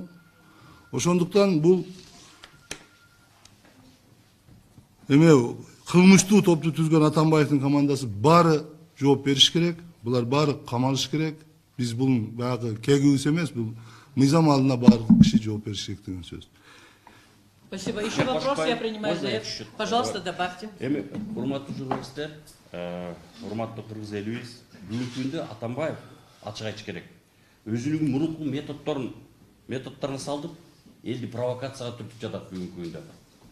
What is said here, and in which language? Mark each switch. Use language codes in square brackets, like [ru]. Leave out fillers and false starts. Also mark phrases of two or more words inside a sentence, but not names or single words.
[ky] Ошондуктан бул эме кылмыштуу топту түзгөн Атамбаевдин командасы баары жооп бериш керек. Булар баары камалыш керек. Биз бул баягы кегибиз эмес, бул мыйзам алдында баардык киши жооп бериш керек деген сөз. [ru] Спасибо. Еще вопрос я принимаю за это. Пожалуйста, добавьте. [ky] Урматтуу журналисттер, урматтуу кыргыз элибиз, бүгүнкү күндө Атамбаев ачык айтыш керек. Өзүнүн мурунку методдорун салдып, элди провокацияга түртүп жатат бүгүнкү күндө.